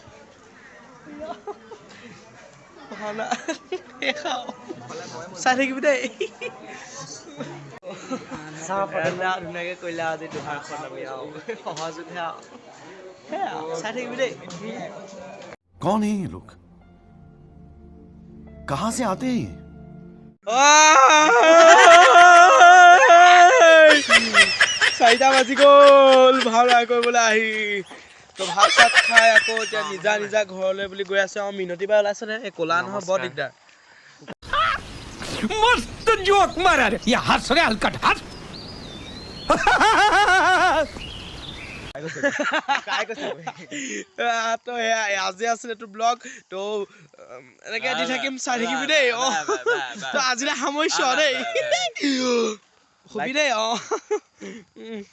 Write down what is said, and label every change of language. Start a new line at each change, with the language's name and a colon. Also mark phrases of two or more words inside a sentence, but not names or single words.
Assamese: ভাওনা চাই থাকিবি দেই ধুনীয়াকে কৰিলে আজি দুহাৰখন আমি আৰু সহযোগে আৰু সেয়া চাই থাকিবি দেই
Hindi: कौन है ये लोग कहां से आते हैं ये?
Assamese: চাৰিটা বাজি গ'ল ভাওনা কৰিবলৈ আহি তো ভাত চাত খাই আকৌ এতিয়া নিজা নিজা ঘৰলৈ বুলি গৈ আছে আৰু মিনতি বাই ওলাইছে নে এই ক'লা নহয় বৰ দিগদাৰ
Hindi: मस्त जोक मारा रे या हंस रे हलकट हंस
Assamese: তো আজি আছিলে তোৰ ব্লগ তো এনেকে দি থাকিম চাই থাকিবি দেই অ তো আজিলৈ সামৰিছো দেই হবি দেই অ